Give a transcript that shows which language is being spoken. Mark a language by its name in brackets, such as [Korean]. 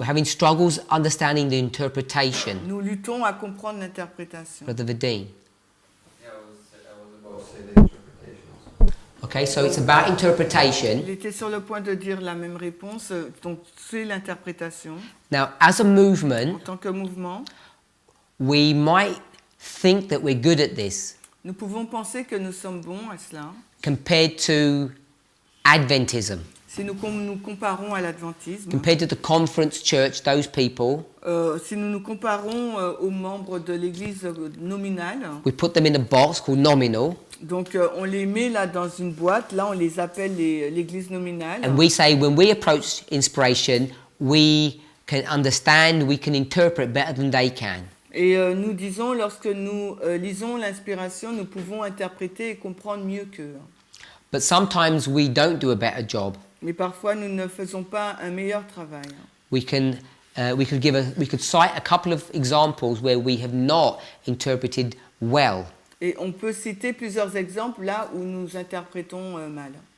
[English] We're having struggles understanding the interpretation. [French] Nous luttons à comprendre l'interprétation. [English] Brother Vadim. Yeah, I was about to say the interpretation also. Okay, so it's about interpretation. [French] Il était sur le point de dire la même réponse. Donc, c'est l'interprétation. [English] Now, as a [French] En [English] movement, [French] tant que mouvement, [English] we might think that we're good at this [French] nous pouvons penser que nous sommes bons à cela. [English] compared to Adventism, [French] Si nous nous comparons à l'adventisme, [English] compared to the conference church, those people, [French] si nous nous comparons aux membres de l'église nominale, [English] we put them in a box called nominal, [French] donc on les met là dans une boîte, là on les appelle l'église nominale. [English] and we say when we approach inspiration, we can understand, we can interpret better than they can. [French] Et nous disons, lorsque nous lisons l'inspiration, nous pouvons interpréter et comprendre mieux qu'eux. [English] But sometimes we don't do a better job. [French] Mais parfois, nous ne faisons pas un meilleur travail. [English] We could cite a couple of examples where we have not interpreted well. [French] Et on peut citer plusieurs exemples là où nous interprétons mal.